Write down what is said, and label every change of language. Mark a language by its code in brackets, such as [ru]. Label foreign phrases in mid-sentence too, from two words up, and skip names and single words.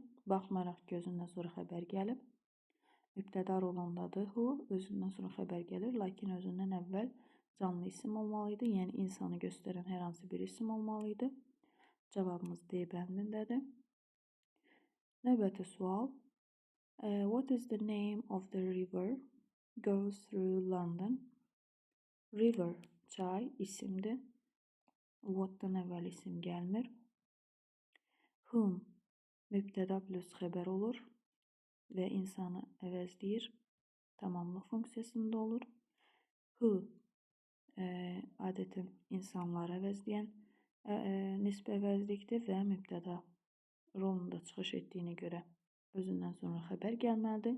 [az] Baxmayaraq ki, özündən sonra xəbər gəlib. Mübtəda rolundadır. Who özündən sonra xəbər gəlir. Lakin özündən əvvəl canlı isim olmalı idi. Yəni insanı göstərən hər hansı bir isim olmalı idi. Cavabımız D bəndindədir. Növbəti sual. [en] What is the name of the river goes through London? River, [az] çay, isimdir. What'dan əvvəl isim gəlmir. Whom mübtəda plus xəbər olur və insanı əvəzləyir. Tamamlıq funksiyasında olur. Who adətən insanları əvəzləyən nisbə əvəzlikdir və mübtəda rolunda çıxış etdiyinə görə özündən sonra xəbər gəlməlidir.